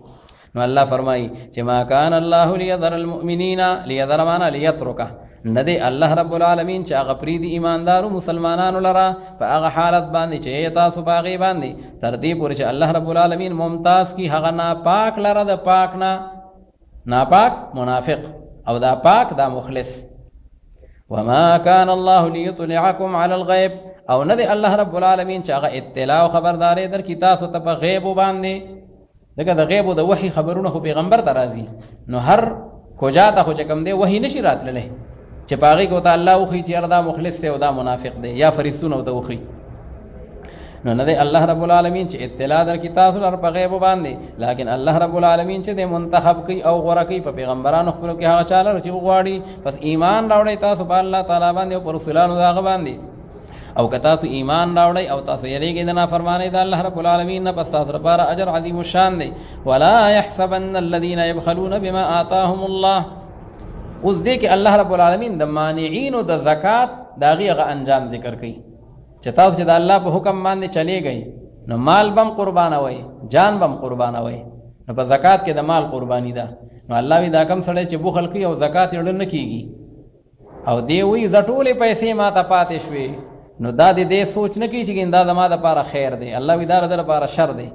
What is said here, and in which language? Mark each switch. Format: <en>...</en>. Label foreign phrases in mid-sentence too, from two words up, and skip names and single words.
<ps>نو الله فرمایي چې</ps> <ar>ما کان الله لیذر المؤمنین، لیذر معنا لیترکه،</ar> <ps>نه دی الله رب العالمین چې هغه پرېږدي ایماندارو مسلمانانو لره په هغه حالت باندې چې تاسو په هغې باندې تر دې پورې چې الله رب العالمین ممتاز کي هغه ناپاک لره د پاک نه، ناپاک منافق او دا پاک دا مخلص.</ps> <ar>وما كان الله ليطلعكم على الغيب،</ar> <ps>او نه دی الله رب العالمین چې هغه اطلاع او خبرداري درکړي تاسو ته په غیبو باندې، ځکه د غیب او د وحي خبرونه خو پیغمبر ته راځي، نو هر کوجا ته خو چې کوم دی وحي نشي راتللی چې په هغې کې ورته الله وښي چې یاره دا مخلص دی او دا منافق دی، یا فرښتونه ورته وښي. نو نه دی الله رب العالمین چې اطلاع درکړي تاسو لره په غیبو باندې، لیکن الله رب العالمین چې دی منتخب کوي او غوره کوي په پیغمبرانو خپلو کې هغه چا لره چې وغواړي. پس ایمان راوړئ تاسو په الله تعالی باندې او په رسولانو د هغه باندې، او که تاسو ایمان راوړئ او تاسو یریږئ د نافرمانۍ د الله رب العالمین نه، پس تاسو لپاره اجر عظیم الشان دی.</ps> <ar>ولا يحسبن الذين يبخلون بما آتاهم الله.</ar> <ps>اوس دې کې الله رب العالمین د مانعینو د زکات د هغې هغه انجام ذکر کوي چې تاسو چې د الله په حکم باندې چلیږئ نو مال بم قربانوئ، جان بم قربانوئ. نو په زکات کې د مال قربانی ده. نو الله وی دا کم سړی چې بخل کوي او زکات یې نه کېږي او دی وی زه ټولې پیسې ما ته پاتې شوې، نو دا دې سوچ نه کوي چې دا زما دپاره خیر دی، الله وی دا د لپاره شر دی.</ps>